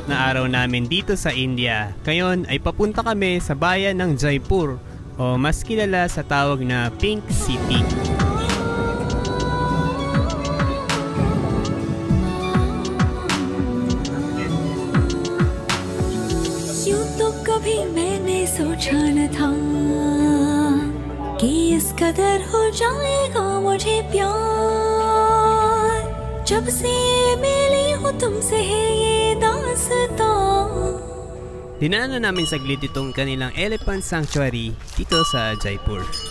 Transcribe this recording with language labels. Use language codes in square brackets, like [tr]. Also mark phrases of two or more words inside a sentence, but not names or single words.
[tl] araw namin dito sa India. Ngayon ay papunta kami sa bayan ng Jaipur o mas kilala sa tawag na Pink City. [hi] यूं तो कभी मैंने सोचा न था कि इस कदर हो जाएगा मुझे प्यार जब से मिली हूँ तुमसे है ये दास्तां. [tl] Dinaanan namin saglit itong kanilang [en] elephant sanctuary [tl] dito sa Jaipur.